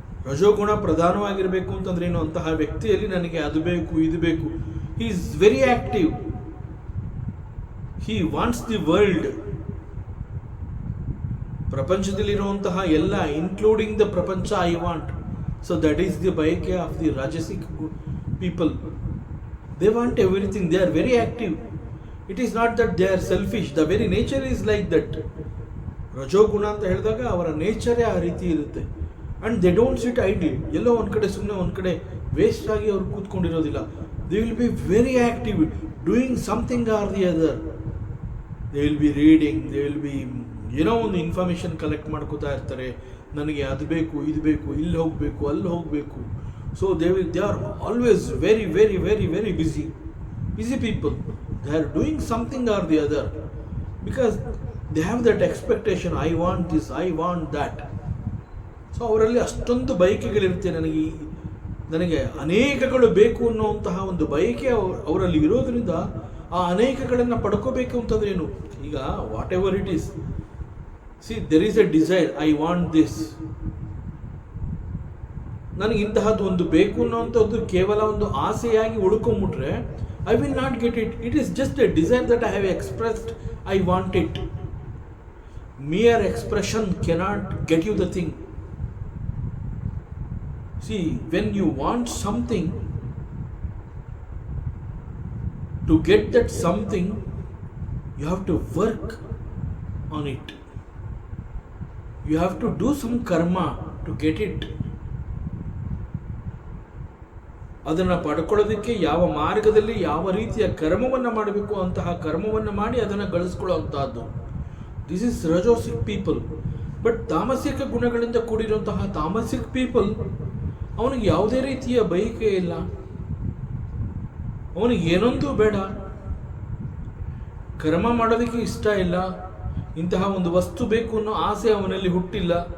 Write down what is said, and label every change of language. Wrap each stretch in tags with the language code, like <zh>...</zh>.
<kn>ರಜೋಗುಣ ಪ್ರಧಾನವಾಗಿರಬೇಕು ಅಂತಂದ್ರೆ ಏನು? ಅಂತಹ ವ್ಯಕ್ತಿಯಲ್ಲಿ ನನಗೆ ಅದು ಬೇಕು, ಇದು ಬೇಕು.</kn> <en>He is very active. He wants the world.</en> <kn>ಪ್ರಪಂಚದಲ್ಲಿರುವಂತಹ ಎಲ್ಲ,</kn> <en>Including the ಪ್ರಪಂಚ, I want. So that is the bhayake of the Rajasic people. They want everything. They are very active. It is not that they are selfish. The very nature is like that.</en> <kn>ರಜೋಗುಣ ಅಂತ ಹೇಳಿದಾಗ ಅವರ ನೇಚರೇ ಆ ರೀತಿ ಇರುತ್ತೆ.</kn> <en>And they don't sit idly.</en> <kn>ಎಲ್ಲೋ ಒಂದು ಕಡೆ ಸುಮ್ಮನೆ ಒಂದು ಕಡೆ ವೇಸ್ಟ್ ಆಗಿ ಅವ್ರು ಕೂತ್ಕೊಂಡಿರೋದಿಲ್ಲ.</kn> <en>They will be very active, doing something or the other. They will be reading, they will be</en> <kn>ಏನೋ ಒಂದು ಇನ್ಫಾರ್ಮೇಷನ್ ಕಲೆಕ್ಟ್ ಮಾಡ್ಕೋತಾ ಇರ್ತಾರೆ. ನನಗೆ ಅದು ಬೇಕು, ಇದು ಬೇಕು, ಇಲ್ಲಿ ಹೋಗಬೇಕು, ಅಲ್ಲಿ ಹೋಗಬೇಕು.</kn> <en>So they are always very very very very busy people. They are doing something or the other because they have that expectation. I want this, I want that. So</en> <kn>ಅವರಲ್ಲಿ ಅಷ್ಟೊಂದು ಬಯಕೆಗಳಿರುತ್ತೆ. ನನಗೆ ಅನೇಕಗಳು ಬೇಕು ಅನ್ನುವಂತಹ ಒಂದು ಬಯಕೆ ಅವರಲ್ಲಿ ಇರೋದ್ರಿಂದ ಆ ಅನೇಕಗಳನ್ನು ಪಡ್ಕೋಬೇಕು ಅಂತಂದ್ರೆ ಏನು?</kn> <en>ಈಗ whatever it is, there is a desire, I want this.</en> <kn>ನನಗೆ ಇಂತಹದ್ದು ಒಂದು ಬೇಕು ಅನ್ನೋಂಥದ್ದು ಕೇವಲ ಒಂದು ಆಸೆಯಾಗಿ ಉಳ್ಕೊಂಬಿಟ್ರೆ</kn> <en>I will not get it. It is just a desire that I have expressed, I want it. mere expression cannot get you the thing. See, when you want something, to get that something you have to work on it. You have to do some karma to get it.</en> <kn>ಅದನ್ನು ಪಡ್ಕೊಳ್ಳೋದಕ್ಕೆ ಯಾವ ಮಾರ್ಗದಲ್ಲಿ ಯಾವ ರೀತಿಯ ಕರ್ಮವನ್ನು ಮಾಡಬೇಕು ಅಂತಹ ಕರ್ಮವನ್ನು ಮಾಡಿ ಅದನ್ನು ಗಳಿಸ್ಕೊಳ್ಳುವಂತಹದ್ದು.</kn> <en>This is rajasic people.</en> <kn>ಬಟ್ ತಾಮಸಿಕ ಗುಣಗಳಿಂದ ಕೂಡಿರುವಂತಹ ತಾಮಸಿಕ್ ಪೀಪಲ್, ಅವನಿಗೆ ಯಾವುದೇ ರೀತಿಯ ಬಯಕೆ ಇಲ್ಲ, ಅವನಿಗೆ ಏನೊಂದು ಬೇಡ, ಕರ್ಮ ಮಾಡೋದಕ್ಕೆ ಇಷ್ಟ ಇಲ್ಲ, ಇಂತಹ ಒಂದು ವಸ್ತು ಬೇಕು ಅನ್ನೋ ಆಸೆ ಅವನಲ್ಲಿ ಹುಟ್ಟಿಲ್ಲ.</kn>